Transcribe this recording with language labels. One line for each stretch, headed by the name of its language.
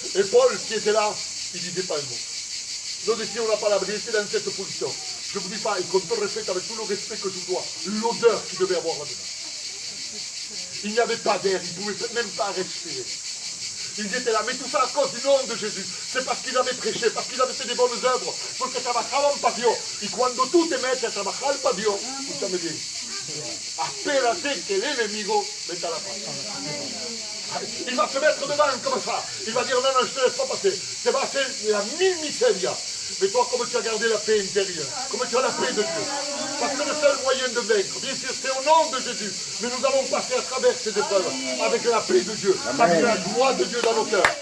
French: Et Paul qui était là, il disait pas un mot. Nous ici on n'a pas la vérité dans cette position. Je ne vous dis pas, et qu'on te respecte avec tout le respect que je dois, l'odeur qu'il devait avoir là-dedans. Il n'y avait pas d'air, il ne pouvait même pas respirer. Ils étaient là, mais tout ça à cause du nom de Jésus. C'est parce qu'ils avaient prêché, parce qu'ils avaient fait des bonnes œuvres,
Spanish: porque trabajaban para Dios. Y cuando tú te metes a trabajar para Dios, escúchame bien, espérate que el enemigo meta la pata.
French: Il va se mettre devant comme ça. Il va dire non, non, je ne te laisse pas passer. C'est
Spanish: va ser la mille miseria.
French: Mais toi, comme tu as gardé la paix intérieure, comme tu as la paix de Dieu. Parce que le seul moyen de vaincre, bien sûr, c'est au nom de Jésus. Mais nous allons passer à travers ces épreuves avec la paix de Dieu, avec la joie de Dieu dans nos cœurs.